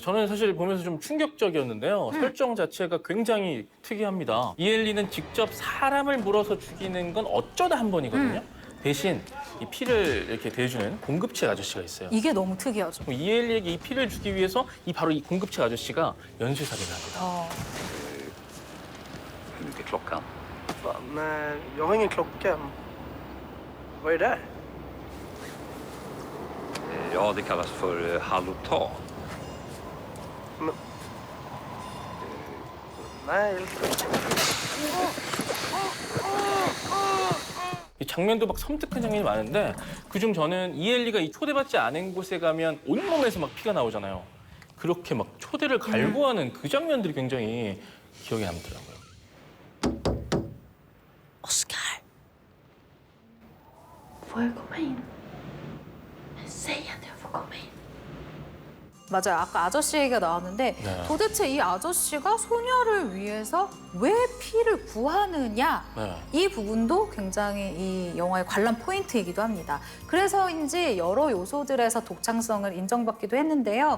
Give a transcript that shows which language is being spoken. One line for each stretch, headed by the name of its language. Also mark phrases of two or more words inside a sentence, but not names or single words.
Korean: 저는 사실 보면서 좀 충격적이었는데요. 설정 자체가 굉장히 특이합니다. 이엘리는 직접 사람을 물어서 죽이는 건 어쩌다 한 번이거든요. 대신 이 피를 이렇게 대주는 공급책 아저씨가 있어요. 이게 너무 특이하죠. 이엘리에게 이 피를 주기 위해서 바로 이 공급책 아저씨가 연쇄살인을 합니다.
Swedish: Hur mycket är klockan? Nej, jag har ingen klocka. Vad är det? Ja, det kallas för halotan. Nej.
Korean: 이 장면도 막 섬뜩한 장면이 많은데 그중 저는 이엘리가 이 초대받지 않은 곳에 가면 온몸에서 막 피가 나오잖아요. 그렇게 막 초대를 갈구하는 그 장면들이 굉장히 기억에 남더라고요.
Swedish: Oscar. Får jag komma in? Säg att jag får komma in.
Korean: 맞아요. 아까 아저씨 얘기가 나왔는데 네. 도대체 이 아저씨가 소녀를 위해서 왜 피를 구하느냐 네. 이 부분도 굉장히 이 영화의 관람 포인트이기도 합니다. 그래서인지 여러 요소들에서 독창성을 인정받기도 했는데요.